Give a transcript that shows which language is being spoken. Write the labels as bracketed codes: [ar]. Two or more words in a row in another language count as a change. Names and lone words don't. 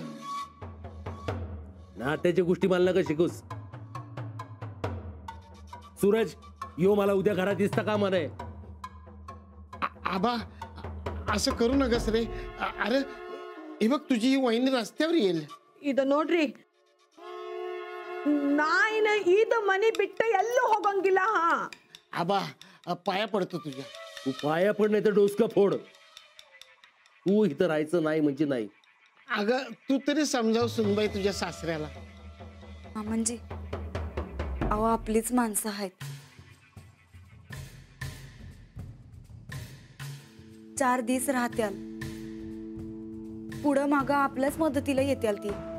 [mr] नात्याच्या गोष्टी मला नका शिकूस. सूरज यो मला उद्या घरात दिसता का म्हणे. आबा असं करू नकस रे. अरे हे बघ, तुझी ही वहिनी रस्त्यावर येईल. [kn] ಇದು ನೋಡ್ರಿ, ನಾಯಿನ ಈದ ಮನೆ ಬಿಟ್ಟು ಎಲ್ಲೂ ಹೋಗಂಗಿಲ್ಲ. ಹಾ [mr] आबा पाया पडतो तुझ्या. तू पाया पड नाही तर डोसका फोड. तू इथं राहायचं नाही म्हणजे नाही. अगं तू तरी समजाव सुनबाई तुझ्या सासऱ्याला. मामांजी अहो आपलीच माणसं आहेत. 4 दिवस राहत्याल, पुढं मागं आपल्याच मदतीला येत्याल ती.